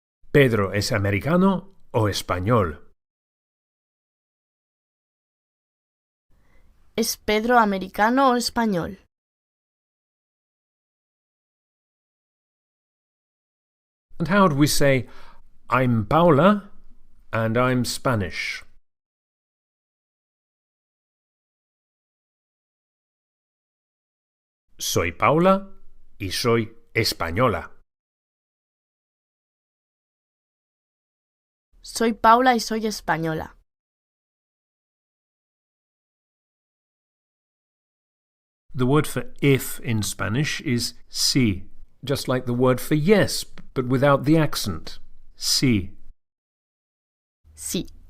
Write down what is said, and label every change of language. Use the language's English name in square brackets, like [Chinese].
[Spanish] ¿Pedro es americano o español? ¿Es Pedro americano o español? [English] And how would we say, I'm Paula and I'm Spanish? [Spanish] Soy Paula y soy española. Soy Paula y soy española. [English] The word for if in Spanish is sí, just like the word for yes, but without the accent. [Spanish] Sí. Sí.